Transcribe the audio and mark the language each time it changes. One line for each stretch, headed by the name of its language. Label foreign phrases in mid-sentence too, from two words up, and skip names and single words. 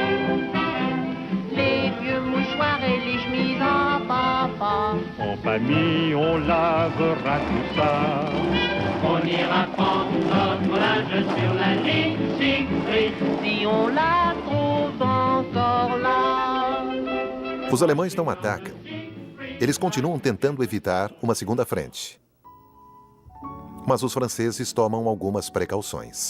French: Les vieux mouchoirs et les chemises en papa. En famille, on lavera tout ça. On ira prendre notre linge sur la ligne Siegfried. Si on la trouve encore là.
Portuguese: Os alemães não atacam. Eles continuam tentando evitar uma segunda frente. Mas os franceses tomam algumas precauções.